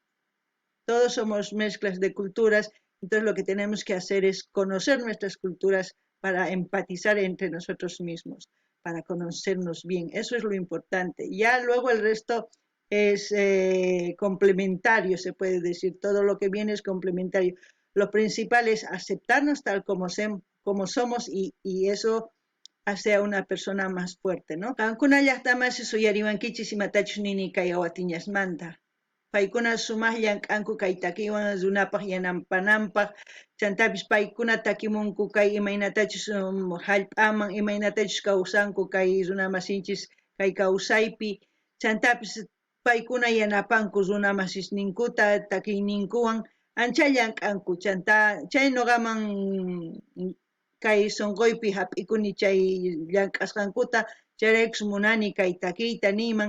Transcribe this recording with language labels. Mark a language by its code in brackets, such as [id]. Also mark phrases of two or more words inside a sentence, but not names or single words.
[es] Todos somos mezclas de culturas, entonces lo que tenemos que hacer es conocer nuestras culturas para empatizar entre nosotros mismos, para conocernos bien. Eso es lo importante. Ya luego el resto es complementario, se puede decir. Todo lo que viene es complementario. Lo principal es aceptarnos tal como somos y eso hace a una persona más fuerte, ¿no? [qu] Kankuna llaqtaman suyariwankichis imatachus nini kay awatiñasmanta. Paykuna sumaqllan k'anku kay takiwan runapaq yanapanampaq, chantapis paykuna takimunku kay imaynatachus hallp'aman, imaynatachus kawsanku kay runa masinchis kay kawsaypi, chantapis paykuna yanapanku runa masisninkuta takiyninkuwan anchallan k'anku, chanta chay nuqaman kay sunquypi hap'ikuni chay llank'asqankuta, chayraykus munani kay takiyta niyman.